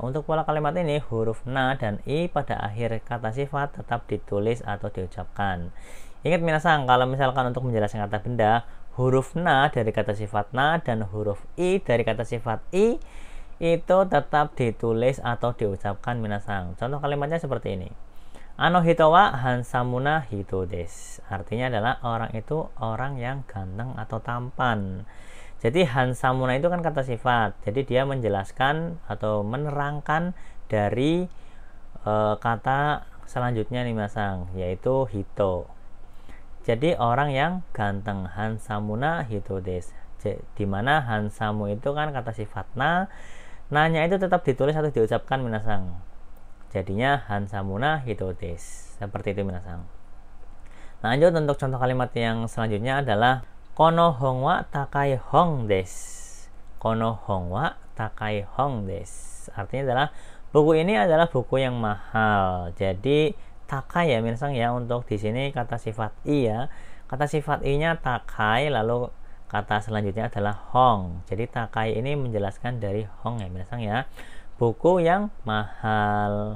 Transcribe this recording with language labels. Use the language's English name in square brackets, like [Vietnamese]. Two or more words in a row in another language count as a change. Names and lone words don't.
[Indonesian] Untuk pola kalimat ini huruf na dan i pada akhir kata sifat tetap ditulis atau diucapkan. Ingat minasang, kalau misalkan untuk menjelaskan kata benda, huruf na dari kata sifat na dan huruf i dari kata sifat i itu tetap ditulis atau diucapkan minasang. Contoh kalimatnya seperti ini. [Japanese] あの人はハンサムな人です. [Indonesian] Artinya adalah orang itu orang yang ganteng atau tampan. Jadi hansamuna itu kan kata sifat. Jadi dia menjelaskan atau menerangkan dari kata selanjutnya nih masang, yaitu hito. Jadi orang yang ganteng, [Japanese] ハンサムな人です. [Indonesian] Dimana hansamu itu kan kata sifat na. Nanya itu tetap ditulis atau diucapkan minasang. [Japanese] Jadinya ハンサムな人です. [Indonesian] Seperti itu minasang. Lanjut untuk contoh kalimat yang selanjutnya adalah [Japanese] この本は高い本です. この本は高い本です. [Indonesian] Artinya adalah buku ini adalah buku yang mahal. Jadi takai ya minasang ya. Untuk di sini kata sifat i ya. Kata sifat i-nya takai, lalu kata selanjutnya adalah hong. Jadi takai ini menjelaskan dari hong ya minasang ya. Buku yang mahal.